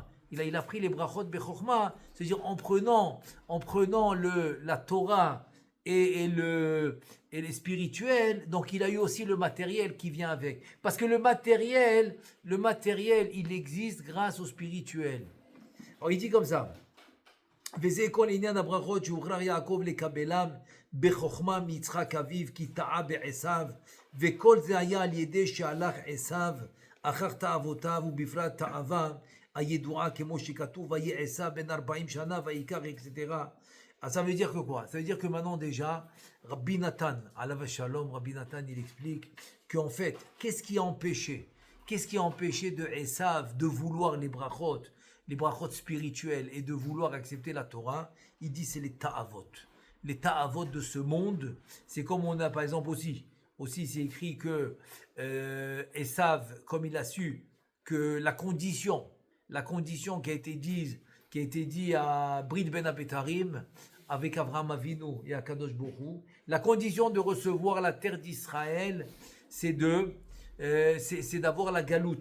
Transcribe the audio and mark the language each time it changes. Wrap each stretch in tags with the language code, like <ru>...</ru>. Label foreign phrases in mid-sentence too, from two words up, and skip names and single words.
<fr>Il a pris les brachot Bechorma, c'est-à-dire en prenant la Torah et les spirituels, donc il a eu aussi le matériel qui vient avec. Parce que le matériel, il existe grâce au spirituel. Alors il dit comme ça.</fr> <he>וזה כל עניין הברכות שהוכרח יעקב לקבלם בחוכמה מיצחק אביו כי טעה בעשיו וכל זה היה על ידי שהלך עשיו אחר תאוותיו ובפרט תאווה הידועה כמו שכתוב ויהי עשיו בן 40 שנה ויקח etc.</he> <fr>Alors ça veut dire que quoi? Ça veut dire que maintenant déjà Rabbi Nathan,</fr> <he>עליו השלום,</he> <fr>Rabbi Nathan il explique qu'en fait qu'est-ce qui a empêché de Esav de vouloir les brachot spirituels et de vouloir accepter la Torah? Il dit c'est les ta'avot. Les ta'avot de ce monde, c'est comme on a par exemple aussi c'est écrit que Esav, comme il a su que la condition qui a été dit à Brit Ben Abetarim avec Avraham Avinu et à Kadosh Baruch Hu, la condition de recevoir la terre d'Israël, c'est d'avoir la galoute.</fr>